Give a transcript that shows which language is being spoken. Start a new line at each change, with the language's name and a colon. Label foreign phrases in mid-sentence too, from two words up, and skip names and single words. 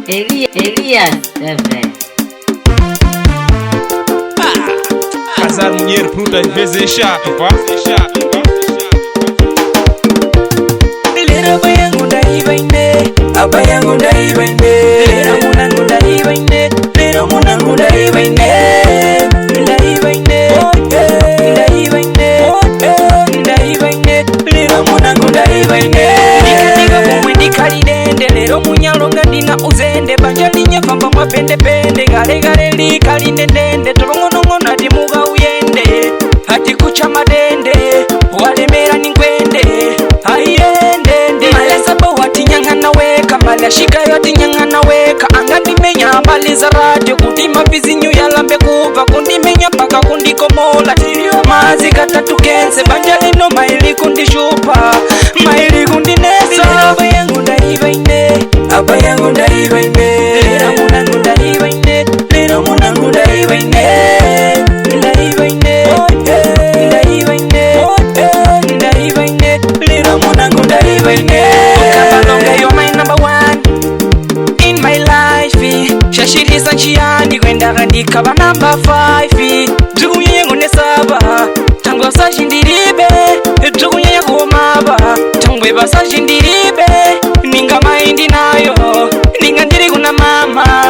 Portuguese: Elias também. Casar mulher bruta às vezes é chato, pá.
Sena: Lera bayangu ndaibaine, abayangu ndaibaine. Lera munangu ndaibaine, lera munangu ndaibaine. Ndaibaine, ndaibaine, ndaibaine. Lera munangu ndaibaine. Ndikadiga kumwe ndikalidende, lero munyalonga ndina uzende. Banja linye famba mwapende pende, gale gale likalinde ndende. Tolongonongono ati muga uyende, ati kucha madende, walemera ninkwende. Ayende malesa bo wati nyangana weka, mala shika yoti nyangana weka. Angani menya mbali za radio, kudima vizinyu yalambe kuva. Kundimenya paka kundikomola, mazi katatu kense. Banja lino maili kundishupa, maili kundinesa. Abayangu ndaibaine, abayangu ndaibaine. Lera munangu ndaibaine, lera munangu ndaibaine. Ndaibaine, ndaibaine, ndaibaine. Lera munangu ndaibaine. Kabalonga,
English: you're my number one in my life.
Sena: Shashirisa nchiani kwenda kandikaba number 5. Tukunyenye ngone saba, tangwa sajindiribe. Tukunyenye kumaba, tangwe basajindiribe. Ninga maindi nayo, ninga ndiri kuna mama.